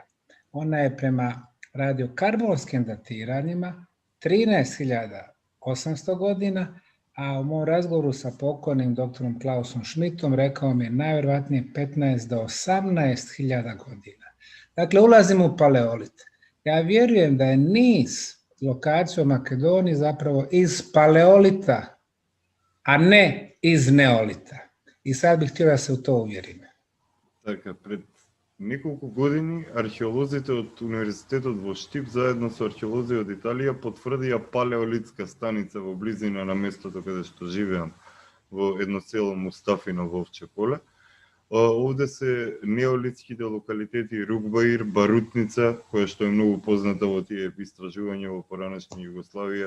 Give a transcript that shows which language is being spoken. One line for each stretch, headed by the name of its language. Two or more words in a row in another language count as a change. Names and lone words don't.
Bosnian: Ona je prema radiokarbonskim datiranjima 13.800 godina, a u mom razgovoru sa pokojnim doktorom Klausom Schmidtom rekao mi je najvjerojatnije 15 do 18.000 godina. Dakle, ulazimo u paleolit. Ja vjerujem da je niz lokacija u Makedoniji zapravo iz paleolita, a ne iz neolita. I sad bih htio da se u to uvjerim.
Macedonian: Така, пред неколку години археолозите од Универзитетот во Штип заедно со археолози од Италија потврдија палеолитска станица во близина на местото каде што живеам, во едно село Мустафино во Овче поле. Овде се неолитските локалитети Рукбаир, Барутница, која што е многу позната во тие истражувања во поранешна Југославија.